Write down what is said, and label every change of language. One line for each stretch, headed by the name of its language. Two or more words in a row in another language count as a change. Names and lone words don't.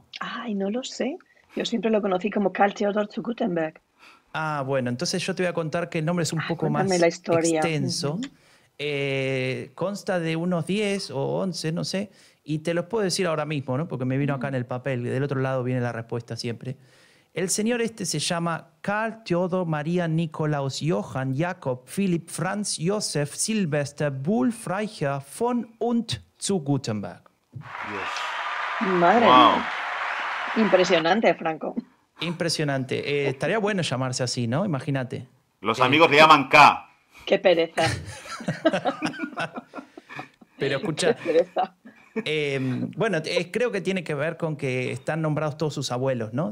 Spanish: Ay, no lo sé. Yo siempre lo conocí como Karl Theodor zu Gutenberg. Ah, bueno, entonces yo te voy a contar que el nombre es un poco Cuéntame más la historia. extenso. Ujú. Consta de unos 10 o 11, no sé, y te los puedo decir ahora mismo, ¿no? Porque me vino acá en el papel, del otro lado viene la respuesta siempre. El señor este se llama Karl Theodor Maria Nikolaus Johann Jakob Philipp Franz Josef Silvester Wulfreicher von und zu Gutenberg. Dios. Madre Wow. mía. Impresionante, Franco. Impresionante. Estaría bueno llamarse así, ¿no? Imagínate. Los amigos le llaman K. Qué pereza. Pero Qué escucha, pereza. bueno, creo que tiene que ver con que están nombrados todos sus abuelos, ¿no?